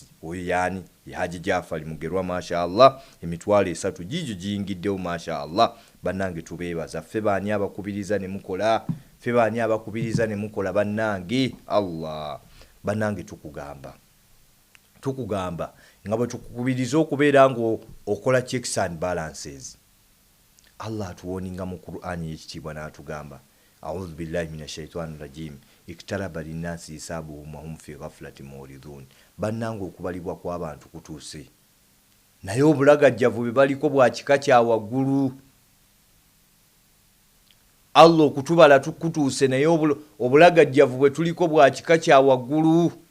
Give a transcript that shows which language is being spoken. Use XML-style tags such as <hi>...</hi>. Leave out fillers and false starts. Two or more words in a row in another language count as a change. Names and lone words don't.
<lg>Oyo yaani Haji Jafari Mugerwa mashallah emitwalo 3 gijo giyingiddewo mashallah. Bannange tubeebaza ffe baani abakubiriza ne mukola bannange Allah bannange tukugamba nga bwe tukukubiriza okubeera nga okola</lg> <en>checks and balances.</en> <lg>Allah atuwoninga mu Qur'ani y'ekitiibwa n'atugamba</lg> <ar>أعوذ بالله من الشيطان الرجيم اقترب للناس حسابهم وهم في غفلة معرضون.</ar> <lg>Bannange okubalibwa kw'abantu kutuuse naye obulagajjavu bwe baliko bwa kika kya waggulu. Allah okutubala tukutuuse naye obulagajjavu bwe tuliko bwa kika kya waggulu.</lg>